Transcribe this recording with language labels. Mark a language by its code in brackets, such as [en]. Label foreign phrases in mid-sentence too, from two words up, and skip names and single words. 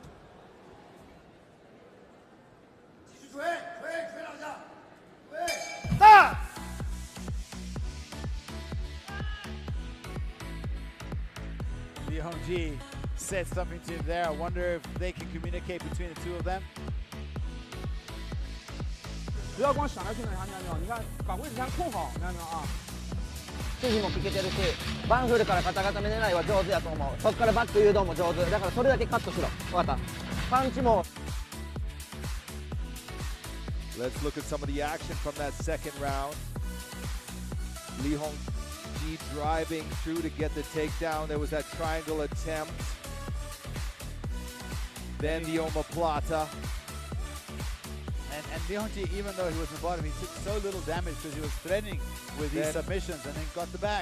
[en] Lee Hong-ji said something to him there. I wonder if they can communicate between the two of them. [zh] 不要光想着去那啥，你看没有？你看把位置先控好，你看没有啊？ [ja] 筋も聞けてるし、ワンフルから肩固め狙いは上手やと思う。そこからバック誘導も上手。だからそれだけカットしろ。分かった。パンチも。 [en] Let's look at some of the action from that second round. Lee Hong-ji Ji driving through to get the takedown. There was that triangle attempt. Then the omoplata. And Ji, even though he was in the bottom, he took so little damage because he was threatening with these submissions and then got the back.